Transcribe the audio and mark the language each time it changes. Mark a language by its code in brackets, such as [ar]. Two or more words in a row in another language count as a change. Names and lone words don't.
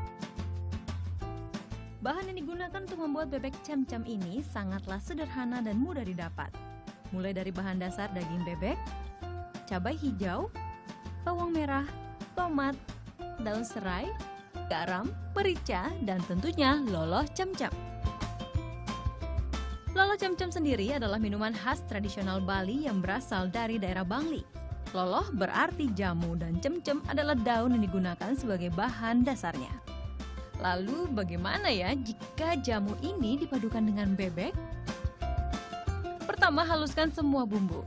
[id] Bahan yang digunakan untuk membuat bebek cemcem ini sangatlah sederhana dan mudah didapat. Mulai dari bahan dasar daging bebek, cabai hijau, bawang merah, tomat, daun serai, garam, merica, dan tentunya loloh cemcem. Loloh cemcem sendiri adalah minuman khas tradisional Bali yang berasal dari daerah Bangli. Loloh berarti jamu dan cemcem adalah daun yang digunakan sebagai bahan dasarnya. Lalu bagaimana ya jika jamu ini dipadukan dengan bebek? Pertama, haluskan semua bumbu.